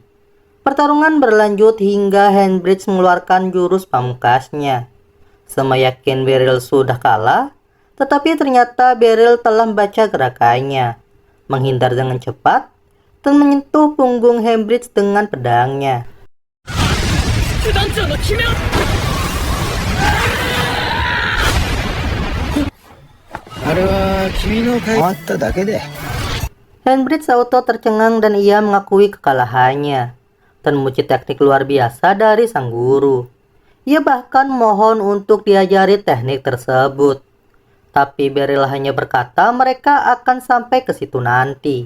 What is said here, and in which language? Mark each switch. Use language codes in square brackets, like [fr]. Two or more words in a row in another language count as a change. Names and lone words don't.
[id] Pertarungan berlanjut hingga Handbridge mengeluarkan jurus pamungkasnya. Semua yakin Beryl sudah kalah, tetapi ternyata Beryl telah membaca gerakannya, menghindar dengan cepat, dan menyentuh punggung Handbridge dengan pedangnya. [ja] あれは君の変わっただけで。 [id] Handbridge auto tercengang dan ia mengakui kekalahannya dan memuji teknik luar biasa dari sang guru. Ia bahkan mohon untuk diajari teknik tersebut. Tapi Beryl hanya berkata mereka akan sampai ke situ nanti.